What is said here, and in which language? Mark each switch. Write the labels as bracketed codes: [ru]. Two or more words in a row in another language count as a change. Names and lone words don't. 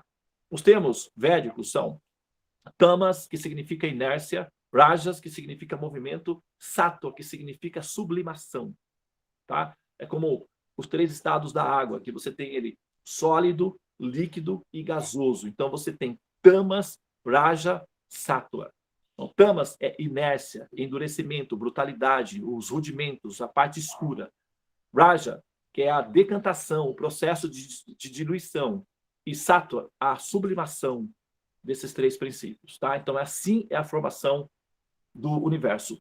[pt] Os termos védicos são tamas, que significa inércia, rajas, que significa movimento, sattva, que significa sublimação, tá? É como os 3 estados da água, que você tem ele sólido, líquido e gasoso. Então você tem tamas, raja, sattva. Então, tamas é inércia, endurecimento, brutalidade, os rudimentos, a parte escura. Raja, que é a decantação, o processo de diluição. E sattva, a sublimação desses 3 princípios. Tá? Então, assim é a formação do universo.